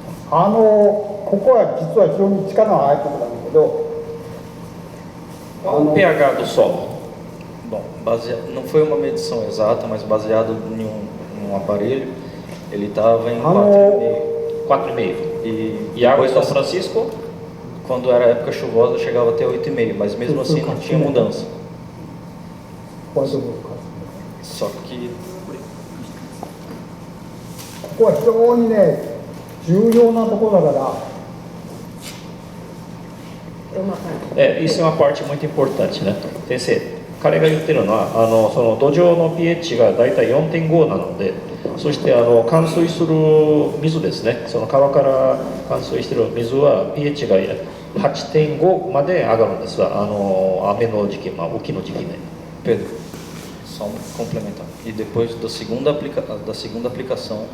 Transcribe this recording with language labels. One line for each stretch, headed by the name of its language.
Japanese: ここは実は非常に力のあるところなんだけど。
Portuguese: O pH do solo. Bom, não foi uma medição exata, mas baseado em um aparelho, ele estava em 4,5. E água de São Francisco? Quando era época chuvosa, chegava até 8,5, mas mesmo assim não tinha mudança. Só que
Japanese: ここは非常にね、重要なところだから。
Portuguese: Isso é uma parte muito importante, né? Sensei,
Japanese: 彼が言ってるのはその土壌の pH がだいたい 4.5 なので、そして冠水する水ですね、その川から冠水している水は pH が 8.5 まで上がるんですわ、雨の時期、雨季の時期ね。
Portuguese: Pedro, só complementar. E depois da segunda aplicação,